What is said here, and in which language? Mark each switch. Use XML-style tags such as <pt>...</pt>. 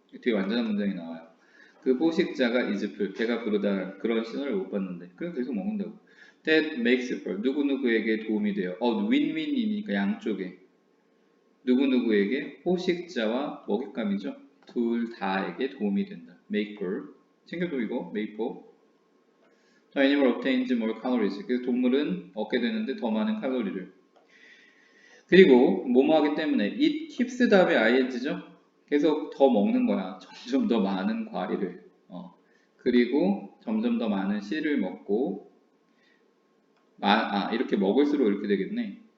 <ko>뒤에 완전한 문장이 나와요. 그 포식자가</ko> <en>is full,</en> <ko>배가 부르다 그런 신호를 못 받는데 그럼 계속 먹는다고.</ko> <en>That makes for,</en> <ko>누구누구에게 도움이 돼요. 윈윈이니까 양쪽에. 누구누구에게 포식자와 먹잇감이죠. 둘 다에게 도움이 된다.</ko> <en>make for,</en> <ko>챙겨도 이거</ko> <en>make for. The animal obtains more calories.</en> <ko>그래서 동물은 얻게 되는데 더 많은 칼로리를. 그리고 뭐뭐 하기 때문에</ko> <en>it keeps</en> <ko>다음에 ing죠. 계속 더 먹는 거야. 점점 더 많은 과일을. 그리고 점점 더 많은 씨를 먹고 이렇게 먹을수록 이렇게 되겠네.</ko>